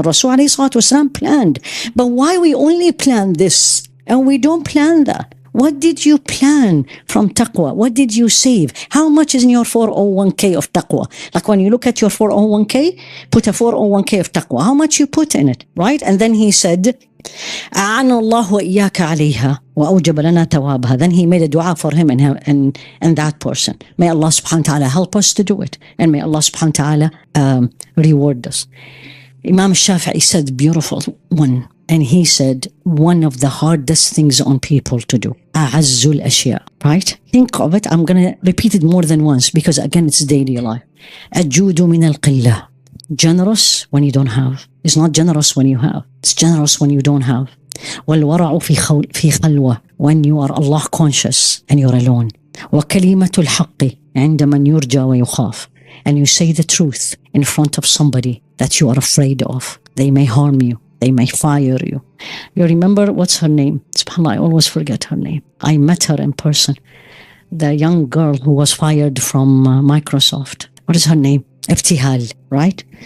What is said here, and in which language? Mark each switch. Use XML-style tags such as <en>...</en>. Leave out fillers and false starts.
<en>Rasul alayhi salatu wasalam planned. But why we only plan this and we don't plan that? What did you plan from taqwa? What did you save? How much is in your 401k of taqwa? Like when you look at your 401k, put a 401k of taqwa. How much you put in it, right? And then he said,</en> <ar>أعان الله وإياك عليها وأوجب لنا ثوابها.</ar> <en>Then he made a dua for him and that person. May Allah subhanahu wa ta'ala help us to do it. And may Allah subhanahu wa ta'ala reward us. Imam Shafi'i said beautiful one. And he said, one of the hardest things on people to do.</en> <ar>أعز الأشياء. Right?</ar> <en>Think of it. I'm going to repeat it more than once because again, it's daily life.</en> <ar>الجود من القلة.</ar> <en>Generous when you don't have. It's not generous when you have. It's generous when you don't have.</en> <ar>والورع في خلوة.</ar> <en>When you are Allah conscious and you're alone.</en> <ar>وكلمة الحق عند من يرجى ويخاف.</ar> <en>And you say the truth in front of somebody that you are afraid of. They may harm you. They may fire you. You remember what's her name? SubhanAllah, I always forget her name. I met her in person. The young girl who was fired from Microsoft. What is her name? Ibtihal, right?</en>